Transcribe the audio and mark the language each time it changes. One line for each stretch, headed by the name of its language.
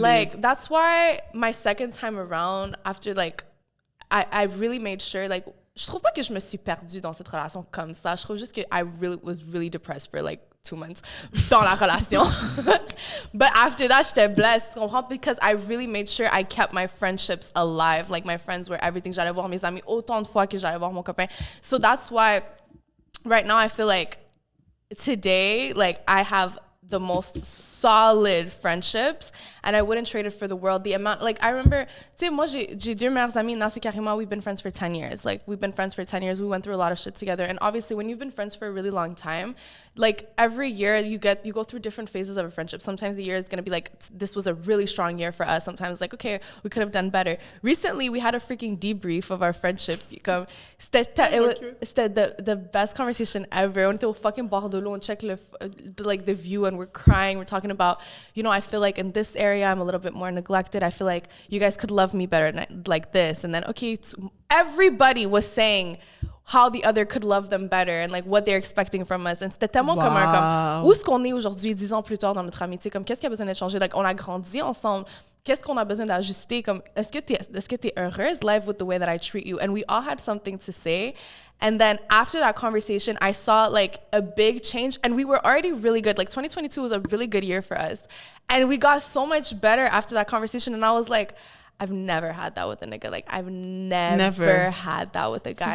English: like, that's why my second time around, after like, I really made sure, like,
French: je trouve pas que je me suis perdue dans cette relation comme ça. Je trouve juste que
English: I really was really depressed for like 2 months
French: dans la relation.
English: But after that, j'étais blessed,
French: tu comprends?
English: Because I really made sure I kept my friendships alive. Like, my friends were everything.
French: J'allais voir mes amis autant de fois que j'allais voir mon copain.
English: So that's why right now I feel like today, like, I have the most solid friendships, and I wouldn't trade it for the world. The amount, like, I remember,
French: tu sais, moi, j'ai 2 meilleures amies,
English: Nasi Karima, we've been friends for 10 years. Like, we've been friends for 10 years. We went through a lot of shit together. And obviously, when you've been friends for a really long time, like, every year you go through different phases of a friendship. Sometimes the year is going to be like, this was a really strong year for us. Sometimes it's like, okay, we could have done better. Recently, we had a freaking debrief of our friendship. C'était the best conversation ever.
French: On était au fucking bord de l'eau, on
English: check the view, and we're crying. We're talking about, you know, I feel like in this area, I'm a little bit more neglected. I feel like you guys could love me better like this. And then, okay, everybody was saying how the other could love them better and like what they're expecting from us. And
French: c'était tellement commun, comme où est-ce qu'on est aujourd'hui 10 ans plus tard dans notre amitié, comme qu'est-ce qu'il y a besoin d'être changé, like on a grandi ensemble, qu'est-ce qu'on a besoin d'ajuster, comme est-ce que t'es heureuse,
English: live with the way that I treat you. And we all had something to say. And then after that conversation, I saw like a big change, and we were already really good. Like 2022 was a really good year for us, and we got so much better after that conversation. And I was like, I've never had that with a nigga. Like, I've never had that with a guy.